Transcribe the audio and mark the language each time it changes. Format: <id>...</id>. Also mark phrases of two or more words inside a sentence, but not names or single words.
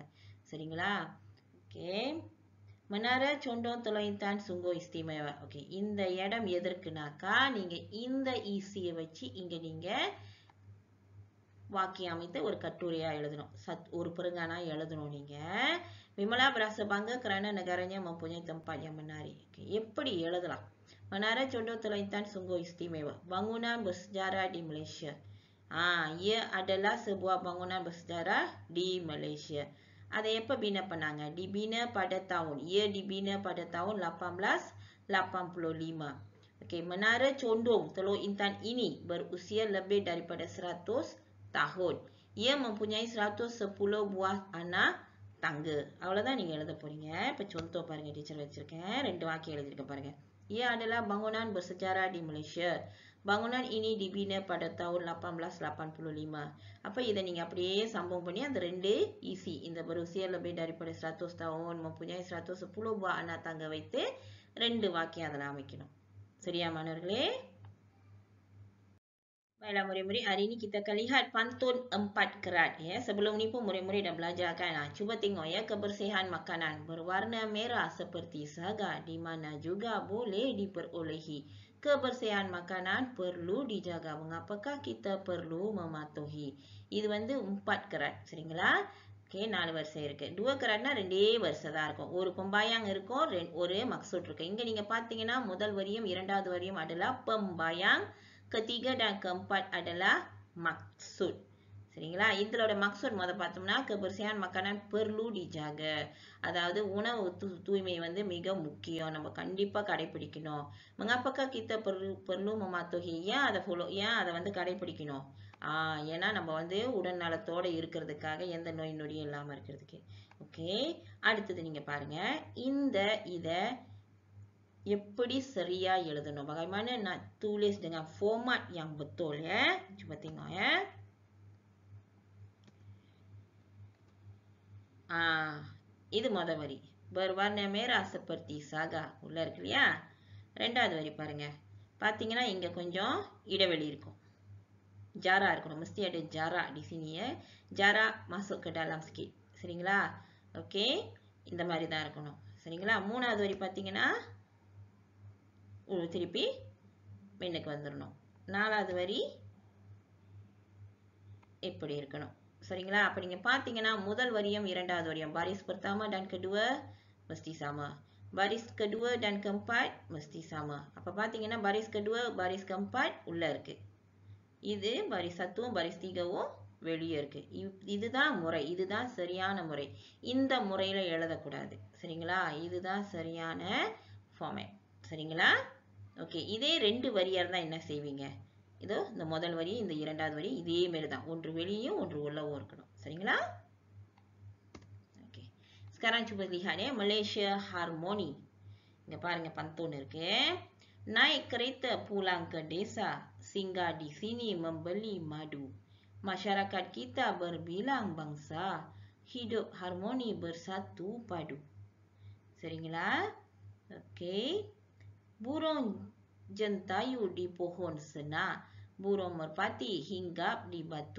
<ta>சரிங்களா. ஓகே.</ta> <ms>Menara Condong Tolointan Sungguh Istimewa.</ms> <ta>ஓகே, இந்த இடம் எதற்குனாக்கா நீங்க இந்த ஈஸியை வச்சு இங்க நீங்க வாக்கியம் அமைத்து ஒரு கட்டுரையா எழுதணும். ஒரு பெருங்கானா எழுதணும் நீங்க.</ta> <ms>Vimalah berasa bangga kerana negaranya mempunyai tempat yang menarik.</ms> <ta>Okay, எப்படி எழுதலாம்?</ta> <ms>Menara Condong Tolointan Sungguh Istimewa. Bangunan bersejarah di Malaysia. Ia adalah sebuah bangunan bersejarah di Malaysia. Ada</ms> <ta>எப்ப bina பண்ணாங்க?</ta> <ms>Dibina pada tahun. Ia dibina pada tahun 1885. Okey, Menara Condong Teluk Intan ini berusia lebih daripada 100 tahun. Ia mempunyai 110 buah anak tangga.</ms> <ta>அவ்வளவுதான் நீங்க எழுத போறீங்க. இப்ப contoh பாருங்க, டீச்சர் வச்சிருக்கேன். 2 வாக்கியம் எழுதிருக்கேன் பாருங்க.</ta> <ms>Ia adalah bangunan bersejarah di Malaysia. Bangunan ini dibina pada tahun 1885.</ms> <ta>அப்ப இதை நீங்க அப்படியே சம்பவம் பண்ணி அந்த 2 ஈஸி, இந்த</ta> <ms>berusia lebih daripada 100 tahun mempunyai 110 buah anak tangga</ms> <ta>வைத்து 2 வாக்கியம் அதில் அமைக்கணும். சரியா மாணவர்களே?</ta> <ms>Baiklah murid-murid, hari ini kita akan lihat pantun 4 kerat ya. Sebelum ni pun murid-murid dah belajar kan. Cuba tengok ya, kebersihan makanan berwarna merah seperti saga di mana juga boleh diperolehi. Kebersihan makanan perlu dijaga. Mengapakah kita perlu mematuhi?</ms> <ta>இது வந்து 4 kerat. சரிங்களா? ஓகே, 4 வரிசை இருக்கு. 2 keratனா 2 வரிசை தான் இருக்கும். ஒரு pembayang இருக்கும், ஒரு maksud இருக்கு. இங்க நீங்க பாத்தீங்கன்னா முதல் வரியும் இரண்டாவது வரியும்</ta> <ms>adalah pembayang, ketiga dan keempat adalah maksud.</ms> <ta>சரிங்களா? இதோட maksud முத பார்த்தோம்னா</ta> <ms>kebersihan makanan perlu dijaga.</ms> <ta>அதாவது உணவு தூய்மை வந்து மிக முக்கியம், நம்ம கண்டிப்பா கடைபிடிக்கணும்.</ta> <ms>mengapakah kita perlu mematuhi?</ms> <ta>ஏன் அதை வந்து கடைபிடிக்கணும்? ஏன்னா நம்ம வந்து உடல் நலத்தோட இருக்கிறதுக்காக, எந்த நோய் நொடியும் இல்லாம இருக்கிறதுக்கு. ஓகே, அடுத்தது நீங்க பாருங்க, இத எப்படி சரியா எழுதணும்?</ta> <ms>Bagaimana nak tulis dengan format yang betul ya? Cuba tengok ya.</ms> <ta>இது முத வரி.</ta> <ms>berwarna merah seperti saga</ms> <ta>உள்ள இருக்கு இல்லையா? ரெண்டாவது வரி பாருங்க. பாத்தீங்கன்னா இங்க கொஞ்சம் இடைவெளி இருக்கும். Jarak இருக்கணும்.</ta> <ms>mesti ada jarak di sini ya. Jarak masuk ke dalam sikit.</ms> <ta>சரிங்களா? ஓகே, இந்த மாதிரி தான் இருக்கணும். சரிங்களா? மூணாவது வரி பாத்தீங்கன்னா திருப்பி பின்னுக்கு வந்துடணும். நாலாவது வரி எப்படி இருக்கணும்? சரிங்களா? அப்ப நீங்க பாத்தீங்கன்னா முதல் வரியும் இரண்டாவது வரியும்</ta> <ms>baris pertama dan kedua mesti sama. Baris kedua dan keempat mesti sama.</ms> <ta>அப்ப பாத்தீங்கன்னா</ta> <ms>baris kedua, baris keempat</ms> <ta>உள்ள இருக்கு. இது</ta> <ms>baris 1, baris 3</ms> <ta>வெளியே இருக்கு. இதுதான் முறை, இதுதான் சரியான முறை. இந்த முறையில எழுதக்கூடாது. சரிங்களா? இதுதான் சரியான ஃபார்மேட். சரிங்களா? ஓகே, இதே 2 வரியா இருந்தா என்ன செய்வீங்க? இதோ இந்த முதல் வரி, இந்த இரண்டாவது வரி இதே மாதிரி தான், ஒன்று வெளியும் ஒன்று உள்ளவும் இருக்கணும். சரிங்களா? ஓகே,</ta> <ms>sekarang cuba lihat ya, Malaysia Harmoni.</ms> <ta>இங்க பாருங்க pantun இருக்கு.</ta> <ms>Naik kereta pulang ke desa, singgah di sini membeli madu. Masyarakat kita berbilang bangsa, hidup harmoni bersatu padu.</ms> <ta>சரிங்களா? ஓகே,</ta> <ms>burung jentayu di pohon senar, burung merpati hinggap di batu.</ms>